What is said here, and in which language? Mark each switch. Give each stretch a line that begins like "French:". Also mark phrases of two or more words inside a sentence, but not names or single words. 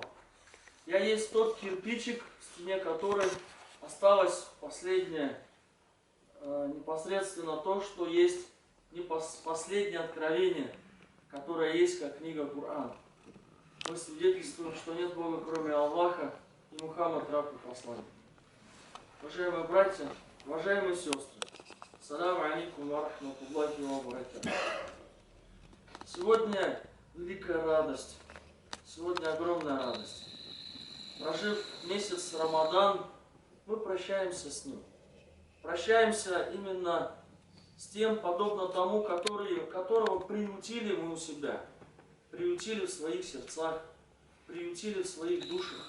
Russian: Я есть тот кирпичик, в стене которой осталось последнее, непосредственно то, что есть не последнее откровение, которое есть как книга Коран. Мы свидетельствуем, что нет Бога кроме Аллаха, и Мухаммад раб и посланник. Уважаемые братья, уважаемые сестры,
Arabic: السلام عليكم ورحمة الله وبركاته.
Russian: Сегодня великая радость, сегодня огромная радость. Прожив месяц Рамадан, мы прощаемся с ним. Прощаемся именно с тем, подобно тому, которого приютили мы у себя, приютили в своих сердцах, приютили в своих душах.